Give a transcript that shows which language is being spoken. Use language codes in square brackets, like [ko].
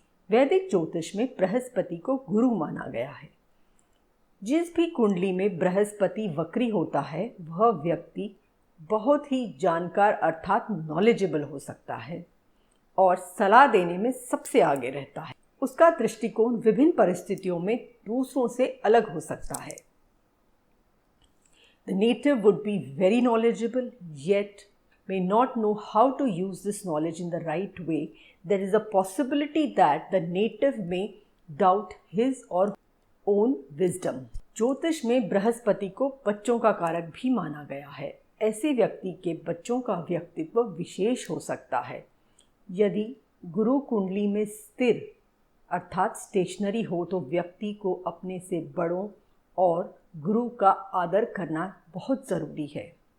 [hi] वैदिक ज्योतिष में बृहस्पति को गुरु माना गया है। जिस भी कुंडली में बृहस्पति वक्री होता है वह व्यक्ति बहुत ही जानकार अर्थात नॉलेजेबल हो सकता है और सलाह देने में सबसे आगे रहता है। उसका दृष्टिकोण विभिन्न परिस्थितियों में दूसरों से अलग हो सकता है। [en] The native would be very knowledgeable yet may not know how to use this knowledge in the right way. There is a possibility that the native may doubt his or own wisdom. [hi] ज्योतिष में बृहस्पति को बच्चों का कारक भी माना गया है। ऐसे व्यक्ति के बच्चों का व्यक्तित्व विशेष हो सकता है। यदि गुरु कुंडली में स्थिर अर्थात स्टेशनरी हो तो व्यक्ति को अपने से बड़ों और गुरु का आदर करना बहुत ज़रूरी है।